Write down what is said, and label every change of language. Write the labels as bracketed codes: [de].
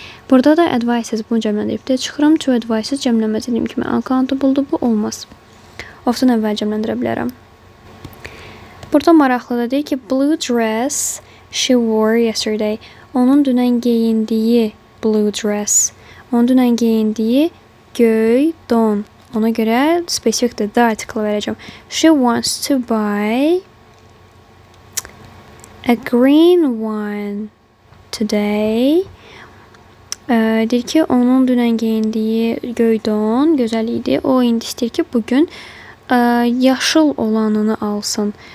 [az] Burada da advices bunu cəmləndirib deyə çıxıram. Two advices cəmlənməz edeyim kimi uncountable bu olmaz. Ofdan əvvəl cəmləndirə bilərəm. Burada maraqlıdır deyir ki, [en] blue dress she wore yesterday. [az] Onun dünən geyindiyi blue dress. Onun dünən geyindiyi göy don. Ona görə spesifikdir. The article verəcəm. [en] She wants to buy a green one today. [az] Deyir ki, onun dünən geyindiyi göy don gözəl idi. O indi istəyir ki, bugün yaşıl olanını alsın.